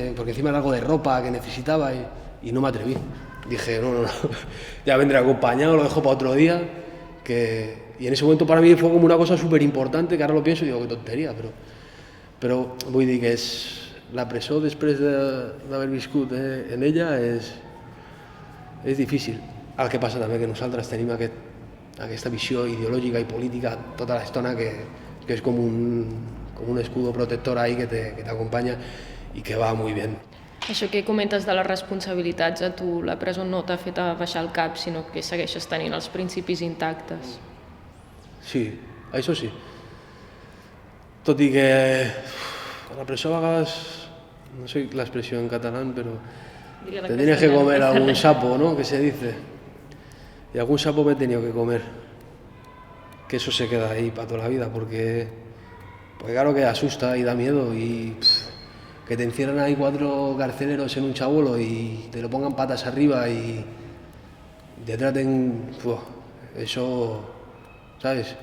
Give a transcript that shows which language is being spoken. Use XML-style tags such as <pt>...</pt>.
<es>Porque encima era algo de ropa que necesitaba y no me atreví. Dije, no, ya vendré acompañado, lo dejo para otro día. Y en ese momento para mí fue como una cosa súper importante, que ahora lo pienso y digo, qué tontería,</es> <ca>però vull dir que la presó després d'haver viscut en ella és difícil. El que passa també que nosaltres tenim aquesta visió ideològica i política tota l'estona que és com</ca> <es>un escudo protector ahí</es> <ca>que t'acompanya i que</ca> <es>va muy bien.</es> <ca>Això que comentes de les responsabilitats, a tu la presó no t'ha fet baixar el cap, sinó que segueixes tenint els principis intactes. Sí, això sí. Tot i que a la presó a vegades, no sé l'expressió en català, però</ca> <es>te tienes que comer algún sapo, ¿no? Que se dice. Y algún sapo me he tenido que comer. Que eso se queda ahí para toda la vida, porque claro que asusta y da miedo y... que te encierran ahí 4 carceleros en un chabolo y te lo pongan patas arriba y te traten, eso, ¿sabes?</es>